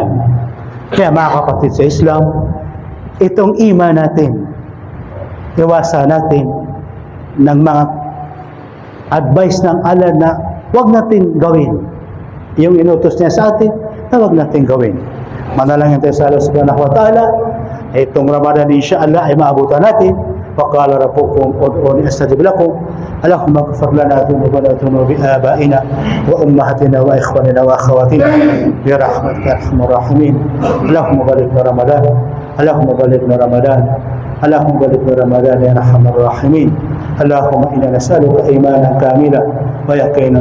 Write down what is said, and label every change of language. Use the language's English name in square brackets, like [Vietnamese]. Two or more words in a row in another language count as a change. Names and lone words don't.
[Filipino] Kaya mga kapatid sa Islam, itong iman natin, iwasan natin ng mga advice ng Allah na huwag natin gawin. Yung inutos niya sa atin, na huwag natin gawin. Manalangin tayo sa [Arabic] الله سبحانه وتعالى. [Filipino] Itong Ramadan insyaAllah ay maabutan natin. [Arabic] وقال ربكم ادعوني استجب لكم اللهم اغفر لنا ذنوبنا وذنوب ابائنا وامهاتنا واخواننا واخواتنا برحمتك يا ارحم الراحمين اللهم بلغنا رمضان اللهم بلغنا رمضان اللهم بلغنا رمضان يا ارحم الراحمين اللهم انا نسالك ايمانا كاملا ويقينا